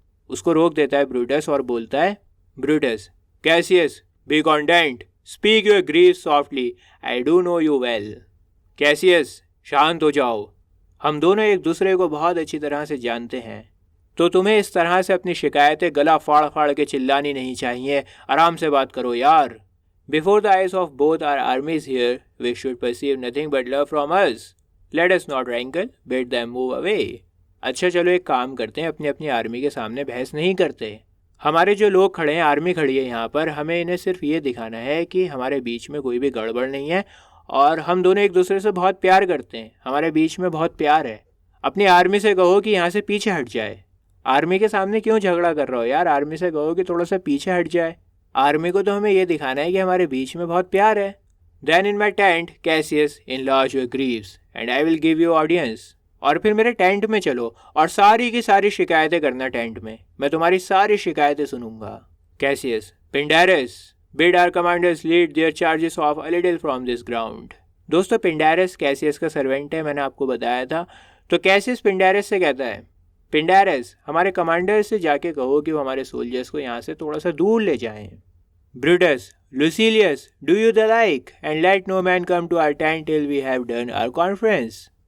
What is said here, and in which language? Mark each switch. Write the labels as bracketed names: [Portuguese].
[Hindi] उसको रोक देता है ब्रूटस और बोलता है, [English] Brutus, Cassius, be content, speak your grief softly, I do know you well. [Hindi] Cassius, शांत हो जाओ, हम दोनों एक दूसरे को बहुत अच्छी तरह से जानते हैं, तो तुम्हें इस तरह से अपनी शिकायतें गला फाड़ फाड़ के चिल्लानी नहीं चाहिए, आराम से बात करो यार। [English] Before the eyes of both our armies here, we should perceive nothing but love from us. Let us not rankle, bid them move away. [Hindi] अच्छा चलो एक काम करते हैं, अपनी अपनी आर्मी के सामने बहस नहीं करते। हमारे जो लोग खड़े हैं, आर्मी खड़ी है यहाँ पर, हमें इन्हें सिर्फ ये दिखाना है कि हमारे बीच में कोई भी गड़बड़ नहीं है और हम दोनों एक दूसरे से बहुत प्यार करते हैं, हमारे बीच में बहुत प्यार है। अपनी आर्मी से कहो कि यहाँ से पीछे हट जाए। आर्मी के सामने क्यों झगड़ा कर रहे हो यार? आर्मी से कहो कि थोड़ा सा पीछे हट जाए। आर्मी को तो हमें ये दिखाना है कि हमारे बीच में बहुत प्यार है। Then in my tent, [English] Cassius, enlarge your griefs and I will give you audience. [Hindi] और फिर मेरे टेंट में चलो और सारी की सारी शिकायतें करना टेंट में, मैं तुम्हारी सारी शिकायतें सुनूंगा। [English] Cassius, Pindarus, bid our commanders lead their charges off a little from this ground. [Hindi] दोस्तों पिंडारस कैसियस का सर्वेंट है, मैंने आपको बताया था। तो कैसियस पिंडारस से कहता है, पिंडारस, हमारे कमांडर से जाके कहो कि वो हमारे सोल्जर्स को यहाँ से थोड़ा सा दूर ले जाएं। [English] Brutus, Lucilius, do you the like and let no man come to our tent till we have done our conference.